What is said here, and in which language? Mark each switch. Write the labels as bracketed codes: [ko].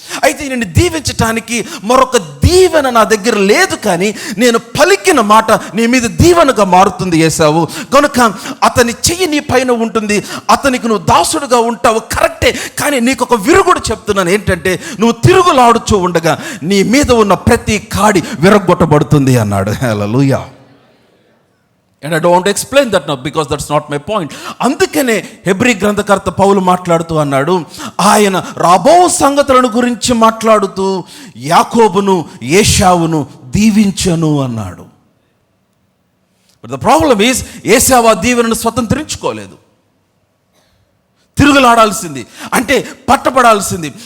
[te] అయితే నిన్ను దీవించటానికి మరొక దీవెన నా దగ్గర లేదు, కానీ నేను పలికిన మాట నీ మీద దీవెనగా మారుతుంది ఏసావు. కనుక అతని చెయ్యి నీ పైన ఉంటుంది, అతనికి నువ్వు దాసుడుగా ఉంటావు, కరెక్టే. కానీ నీకు ఒక విరుగుడు చెప్తున్నాను, ఏంటంటే నువ్వు తిరుగులాడుచూ ఉండగా నీ మీద ఉన్న ప్రతి కాడి విరగొట్టబడుతుంది అన్నాడు. హల్లెలూయా. [en] And I don't want to explain that now because that's not my point. [te] అందుకనే హెబ్రీ గ్రంథకర్త పౌలు మాట్లాడుతూ అన్నాడు, ఆయన రాబో సంగతులను గురించి మాట్లాడుతూ యాకోబును ఏశావును దీవించను అన్నాడు. [en] But the problem is, [te] ఏశావు ఆ దీవెనను స్వతంత్రించుకోలేదు, తిరుగులాడాల్సింది, అంటే పట్టబడాల్సింది.